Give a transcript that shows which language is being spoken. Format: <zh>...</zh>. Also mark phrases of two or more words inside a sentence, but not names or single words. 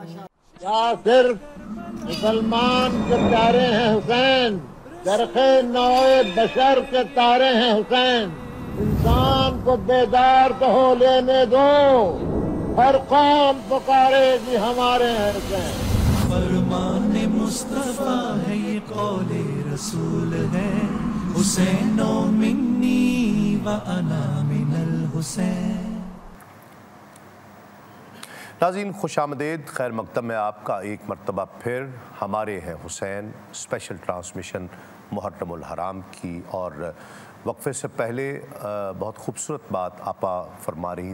<ur>کیا صرف مسلمان کے پیارے ہیں حسین درخے نوع بشر کے تارے ہیں حسین انسان کو بیدار تو ہو لینے دو ہر قوم پکارے گی ہمارے ہیں حسین فرمان مصطفیٰ ہے یہ قول رسول ہے</ur> <ar>حسین منی و انا من الحسین</ar> <ur>ناظرین خوش آمدید خیر مقدم میں آپ کا ایک مرتبہ پھر ہمارے ہیں حسین</ur> <en>special transmission</en> <ur>محرم الحرام کی اور وقفے سے پہلے بہت خوبصورت بات آپا فرما رہی</ur>